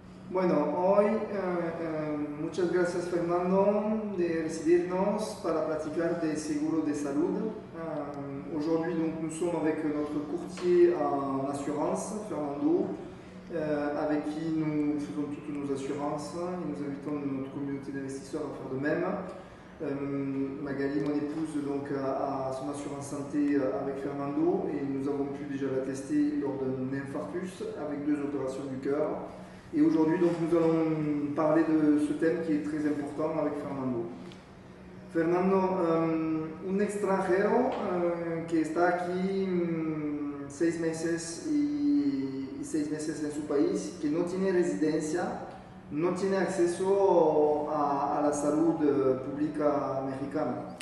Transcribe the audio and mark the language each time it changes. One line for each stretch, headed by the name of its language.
Spanish: Bueno, hoy muchas gracias Fernando de recibirnos para platicar de seguro de salud.
French: Aujourd'hui, donc, nous sommes avec notre courtier en assurance, Fernando, avec qui nous faisons toutes nos assurances et nous invitons notre communauté d'investisseurs à faire de même. Magali, mon épouse, donc, a son assurance santé avec Fernando et nous avons pu déjà la tester lors d'un infarctus avec 2 opérations du cœur. Et aujourd'hui, donc, nous allons parler de ce thème qui est très important avec Fernando.
Spanish: Fernando, un extranjero que está aquí 6 meses y 6 meses en su país, que no tiene residencia, no tiene acceso a la salud pública mexicana.